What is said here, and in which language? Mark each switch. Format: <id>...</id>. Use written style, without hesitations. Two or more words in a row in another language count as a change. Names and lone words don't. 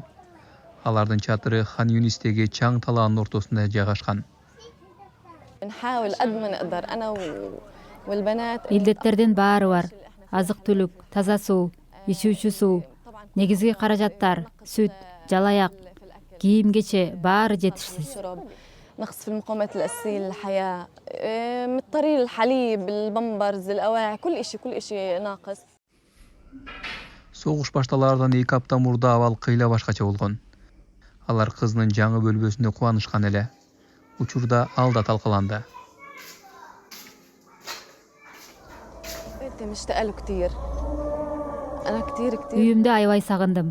<ky>Алардын чатыры Хан Юнистеги чаң талаанын ортосунда жайгашкан. Илдеттердин баары бар. Азык түлүк, таза суу, ичүүчү суу, негизги каражаттар, сүт, жалаяк, кийим кече баары жетишсиз.</ky> <ar>نقص في المقومات الأساسية للحياة مضطرين الحليب البمبرز الأواعي كل إشي ناقص.</ar> <ky>Согуш башталаардан 2 апта мурда абал кыйла башкача болгон. Алар кызынын жаңы бөлбөсүндө кубанышкан эле. Учурда ал да талкаланды. Үйүмдү аябай сагындым.</ky>